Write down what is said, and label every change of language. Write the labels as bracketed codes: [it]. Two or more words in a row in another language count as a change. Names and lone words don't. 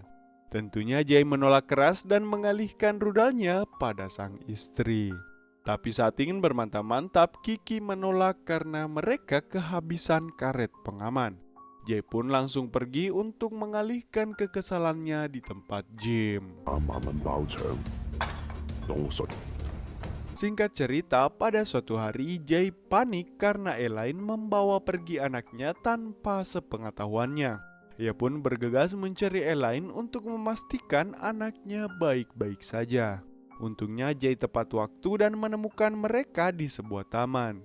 [id] Tentunya Jay menolak keras dan mengalihkan rudalnya pada sang istri. Tapi saat ingin bermantap-mantap, Kiki menolak karena mereka kehabisan karet pengaman. Jay pun langsung pergi untuk mengalihkan kekesalannya di tempat gym. [yue] 3萬蚊包場，攞水。 [id] Singkat cerita, pada suatu hari Jay panik karena Elaine membawa pergi anaknya tanpa sepengetahuannya. Ia pun bergegas mencari Elaine untuk memastikan anaknya baik-baik saja. Untungnya Jay tepat waktu dan menemukan mereka di sebuah taman.